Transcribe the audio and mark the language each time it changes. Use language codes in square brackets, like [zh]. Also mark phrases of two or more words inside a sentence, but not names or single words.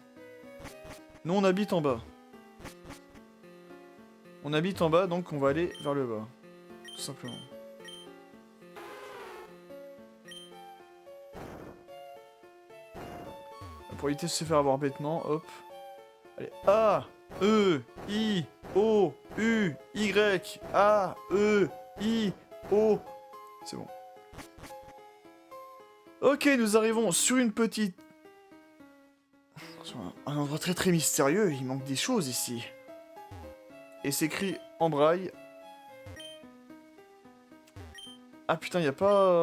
[fr] Nous on habite en bas. On habite en bas donc on va aller vers le bas. Tout simplement. Pour éviter de se faire avoir bêtement, hop. Allez, A, E, I, O, U, Y, A, E, I, O. C'est bon. Ok, nous arrivons sur une petite... Sur un endroit très très mystérieux, il manque des choses ici. Et c'est écrit en braille. Ah putain, y a pas...